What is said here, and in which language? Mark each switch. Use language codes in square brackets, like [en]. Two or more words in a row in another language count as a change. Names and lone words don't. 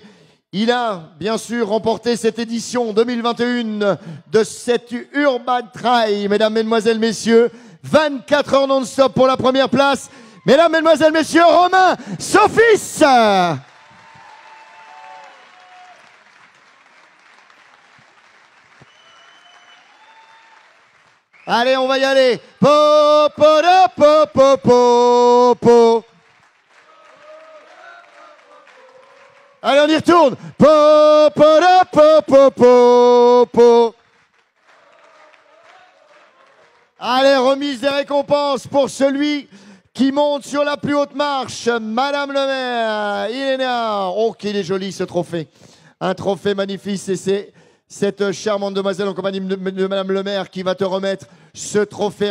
[fr] Il a, bien sûr, remporté cette édition 2021 de cette Urban Trail, mesdames, mesdemoiselles, messieurs. 24 heures non-stop pour la première place. Mesdames, mesdemoiselles, messieurs, Romain Sophis. Allez, on va y aller. Po, po, da, po, po, po, po. Allez, on y retourne. Po, po, da, po, po, po, po. Allez, remise des récompenses pour celui qui monte sur la plus haute marche. Madame le maire, Iléna. Oh, qu'il est joli ce trophée. Un trophée magnifique. C'est cette charmante demoiselle en compagnie de Madame le maire qui va te remettre ce trophée.